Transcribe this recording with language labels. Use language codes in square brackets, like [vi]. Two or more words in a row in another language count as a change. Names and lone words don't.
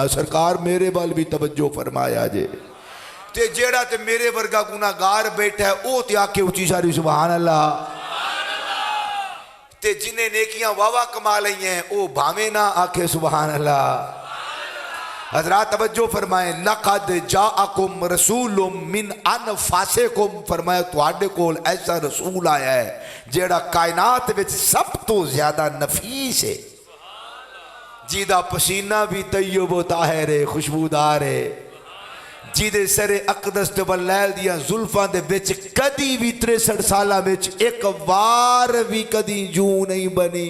[pa] سرکار میرے ول بھی توجہ فرمایا جے۔ تے جیہڑا تے میرے ورگا گنہگار بیٹھا ہے او تے آکھے اچی ساری [ar] سبحان الله. [pa] تے جنہاں نیکیاں واہوا کما لئیاں ہیں او بھاویں نہ آکھے [ar] سبحان الله. [pa] حضرات توجہ فرمائے, [ar] لقد جاءكم رسول من أنفسكم, [pa] فرمایا تہاڈے کول ایسا رسول آیا ہے جیہڑا کائنات وچ سب تو زیادہ نفیس ہے، جیدا پسینہ بھی طیب و طاہر ہے، خوشبودار ہے، جیدے سرِ اقدس تے واللیل دیاں زلفاں دے وچ کدی بھی 63 سالاں وچ ایک وار بھی کدی جوں نہیں بنی.